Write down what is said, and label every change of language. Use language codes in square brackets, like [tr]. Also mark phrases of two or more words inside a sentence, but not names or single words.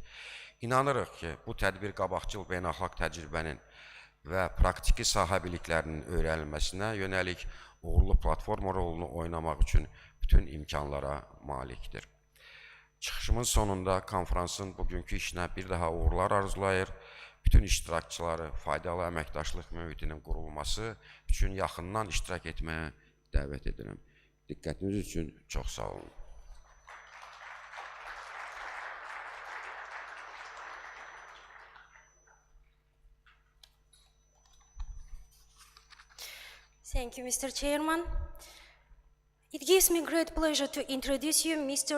[az] İnanırıq ki, bu tədbir qabaqcıl beynəlxalq təcrübənin və praktiki sahə biliklərinin öyrənilməsinə yönəlik uğurlu platforma rolunu oynamaq üçün bütün imkanlara malikdir. Çıxışımın sonunda konferansın bugünkü işinə bir daha uğurlar arzulayır, bütün iştirakçıları faydalı əməkdaşlıq mühitinin qurulması üçün yaxından iştirak etməyə dəvət edirəm. Diqqətiniz üçün çox sağ olun. [en] Thank you, Mr. Chairman. It gives me great pleasure to introduce you Mr.